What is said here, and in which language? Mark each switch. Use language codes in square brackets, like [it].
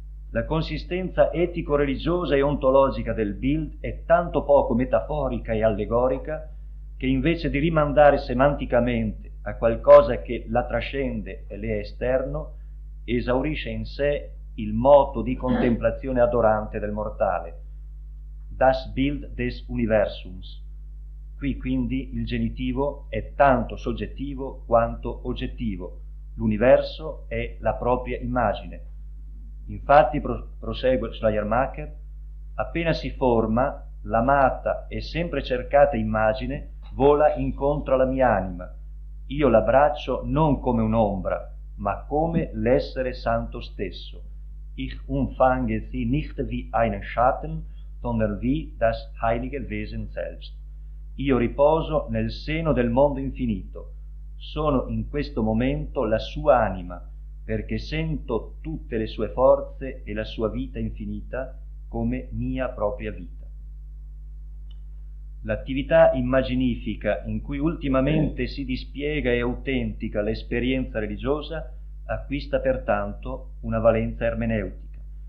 [it] La consistenza etico-religiosa e ontologica del Bild è tanto poco metaforica e allegorica che invece di rimandare semanticamente a qualcosa che la trascende e le è esterno, esaurisce in sé il moto di contemplazione adorante del mortale. [de] Das Bild des Universums. [it] Qui quindi il genitivo è tanto soggettivo quanto oggettivo. L'universo è la propria immagine. Infatti, prosegue Schleiermacher, appena si forma, l'amata e sempre cercata immagine vola incontro alla mia anima. Io l'abbraccio non come un'ombra, ma come l'essere santo stesso. [de] Ich umfange sie nicht wie einen Schatten, sondern wie das heilige Wesen selbst. [it] Io riposo nel seno del mondo infinito. Sono in questo momento la sua anima, perché sento tutte le sue forze e la sua vita infinita come mia propria vita. L'attività immaginifica in cui ultimamente si dispiega e autentica l'esperienza religiosa acquista pertanto una valenza ermeneutica.